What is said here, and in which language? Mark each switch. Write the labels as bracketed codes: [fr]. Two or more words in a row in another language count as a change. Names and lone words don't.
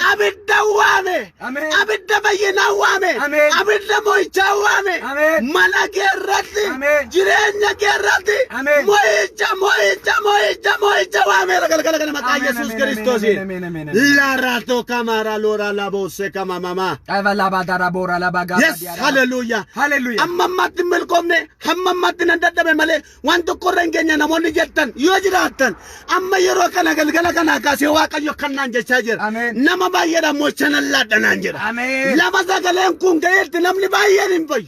[om] Abidda waame. Ameen. Abidda bayyinaa waame. Ameen. Abidda mo'ichaa waame. Ameen. Mana keerratti. Ameen. Jireenya keerratti. Ameen. Mo'icha waame galgala kana maqaa Yesuus Kiristoosiin. Larato kamara lora labose kama mama. Laba dara bora laba gaba. Yes, hallelujah. Hallelujah. Amma matti milkoomne hamma matti nan dadhabe malee waan tokko irra hin geenye namoonni jettan yoo jiraattan amma yeroo kana galgala kana kaasee waaqayyo kannaan jechaa jira. Ameen. Nama baay'eedhaan mo'icha nan laadhanaan jira. Ameen. Lama sagaleen kun ga'eetti namni baay'een hin fayyu.